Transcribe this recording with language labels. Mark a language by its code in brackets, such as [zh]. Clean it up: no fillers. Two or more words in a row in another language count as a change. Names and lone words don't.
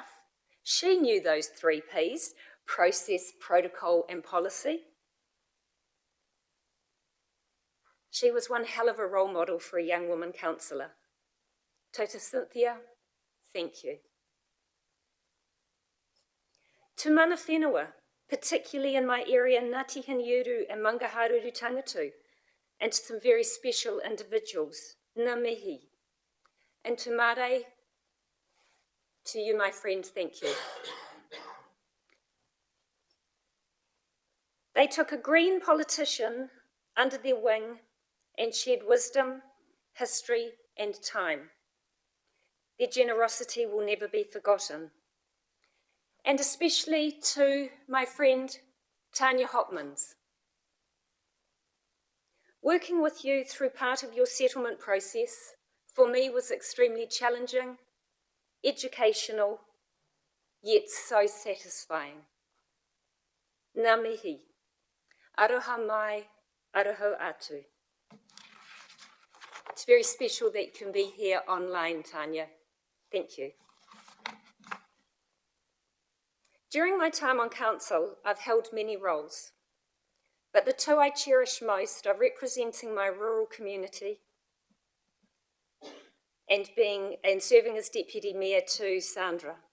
[en] She knew those 3 Ps, process, protocol, and policy. She was one hell of a role model for a young woman councillor. Tauta Cynthia, thank you. [mi] To mana whenua, [en] particularly in my area, Ngāti Hiniuru and Mangaharuru Tangatu, and to some very special individuals, [mi] ngā mihi. [en] And to Mare, to you, my friend, thank you. They took a Green politician under their wing and shared wisdom, history, and time. Their generosity will never be forgotten. And especially to my friend Tanya Hopmans. Working with you through part of your settlement process for me was extremely challenging, educational, yet so satisfying. [mi] Ngā mihi, aroha mai, aroha atu. [en] It's very special that you can be here online, Tanya. Thank you. During my time on council, I've held many roles, but the two I cherish most are representing my rural community and serving as Deputy Mayor to Sandra.